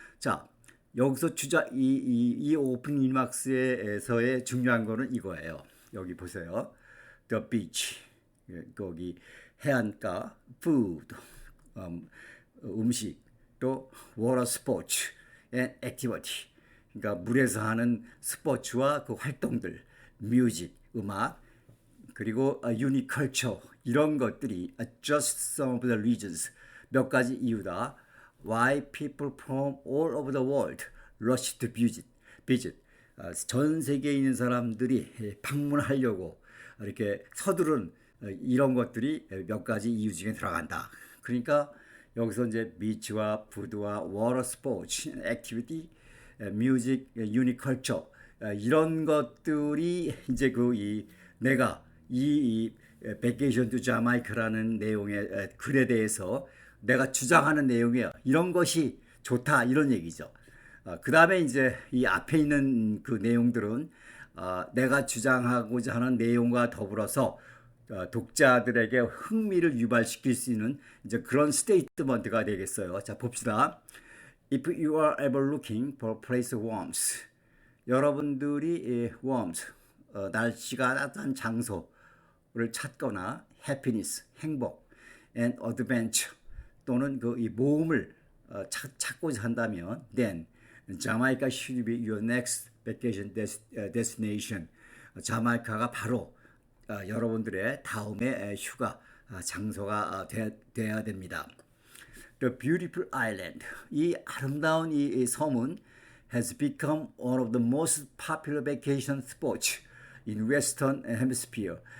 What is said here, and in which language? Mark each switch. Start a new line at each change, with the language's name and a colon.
Korean: 자, 여기서 이 오프닝 리막스에서의 중요한 거는 이거예요. 여기 보세요.
English: The beach,
Korean: 거기 해안가,
English: food,
Korean: 음식, 또
English: water sports and activity.
Korean: 그러니까 물에서 하는 스포츠와 그 활동들, 뮤직, 음악, 그리고
English: unique culture
Korean: 이런 것들이
English: just some of the reasons
Korean: 몇 가지 이유다.
English: Why people from all over the world rush to visit.
Korean: 전 세계에 있는 사람들이 방문하려고 이렇게 서두른 이런 것들이 몇 가지 이유 중에 들어간다. 그러니까 여기서 이제 비치와 푸드와 워터 스포츠, 액티비티, 뮤직, 유니컬처 이런 것들이 이제 내가 이 베케이션 투 자마이카라는 내용의 글에 대해서 내가 주장하는 내용이에요. 이런 것이 좋다 이런 얘기죠. 그 다음에 이제 이 앞에 있는 그 내용들은 내가 주장하고자 하는 내용과 더불어서 독자들에게 흥미를 유발시킬 수 있는 이제 그런 스테이트먼트가 되겠어요. 자, 봅시다.
English: If you are ever looking for a place of warmth,
Korean: 여러분들이
English: warmth,
Korean: 날씨가 따뜻한 장소를 찾거나
English: happiness,
Korean: 행복,
English: and adventure
Korean: 또는 이 모험을 찾고자 한다면
English: then 자마이카 should be your next vacation destination.
Korean: 자마이카가 바로 여러분들의 다음의 휴가 장소가 돼야 됩니다.
English: The beautiful island.
Korean: 이 아름다운 이 섬은
English: has become one of the most popular vacation spots in Western Hemisphere.